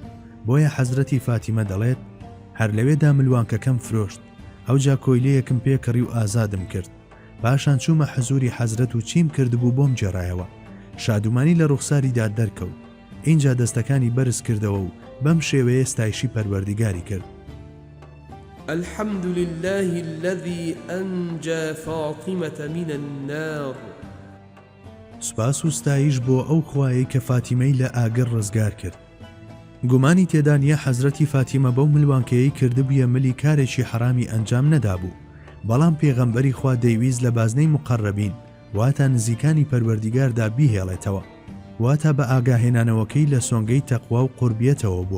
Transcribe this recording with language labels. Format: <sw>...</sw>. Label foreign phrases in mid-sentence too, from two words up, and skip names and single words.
<ckb>بۆیە حەزرەتی فاتیمە دەڵێت هەر لەوێدا ملوانکەکەم فرۆشت، ئەوجا کۆیلەیەکم پێکڕی و ئازادم کرد. پاشان چوومە حەزوری حەزرەت و چیم کردبوو بۆم جێڕایەوە، شادومانی لە ڕوخساریدا دەرکەوت. اینجا دەستەکانی بەرز کردەوە و بەم شێوەیە ستایشی پەروەردیگاری کرد.</ckb> <ar>الحمد لله الذي أنجى فاطمة من النار.</ar> <ckb>سوپاس و ستایش بۆ ئەو خوایەی کە فاتیمەی لە ئاگر ڕزگار کرد. گومانی تێدا نیە حەزرەتی فاتیمە بەو ملوانکەیەی کردبوویە ملی کارێکی حرامی ئەنجام نەدابوو، بەڵام پێغەمبەری خوا دەیویست لە بازنەی مقەڕەبین واتە نزیکانی پەروەردیگاردا بیهێڵێتەوە، واتە بە ئاگاهێنانەوەکەی لە سۆنگەی تەقوا و قوربیەتەوە بووە.</ckb>